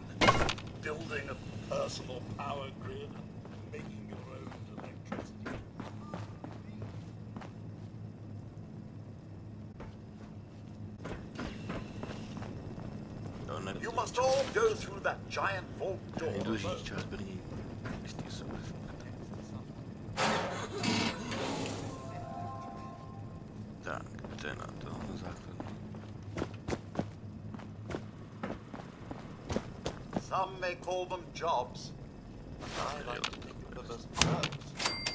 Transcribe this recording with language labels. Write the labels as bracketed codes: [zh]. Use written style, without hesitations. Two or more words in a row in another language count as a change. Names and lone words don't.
[en] Building a personal power grid and making your own electricity. You must all go through that giant vault door. [cs] Tak, to je na to, na základ. [en] Some may call them jobs. I like to think of them as jobs.